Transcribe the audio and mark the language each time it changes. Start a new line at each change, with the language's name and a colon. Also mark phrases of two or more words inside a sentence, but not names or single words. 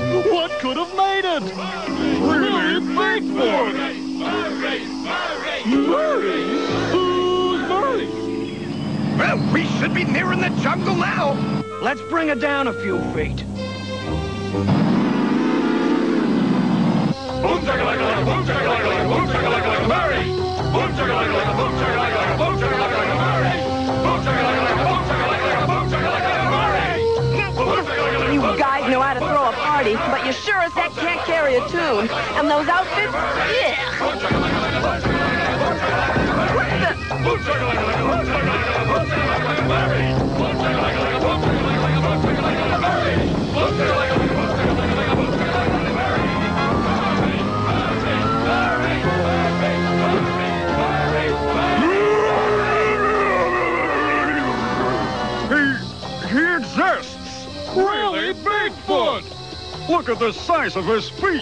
English: What could have made it? Really big one. Murray! Murray! Murray? Who's Murray? Well, we should be nearing the jungle now. Let's bring her down a few feet. Boom chaka-laka-laka, boom chaka-laka-laka, boom chaka-laka-laka, Murray! Boom chaka-laka-laka, boom chaka-laka-laka, boom chaka-laka-laka, Murray! Boom chaka-laka-laka, boom chaka-laka-laka, boom chaka-laka-laka, Murray! You guys know how to throw a party, but you sure as heck can't carry a tune. And those outfits? Yeah. What the? Boom chaka-laka-laka, boom chaka-laka-laka, boom chaka-laka-laka, Murray! Boom chaka-laka-laka, boom chaka-laka-laka, boom chaka-laka-laka, Murray! Boom chaka-laka-laka, boom chaka-laka-laka, boom chaka-laka-laka, Murray! He exists! Really Bigfoot! Look at the size of his feet!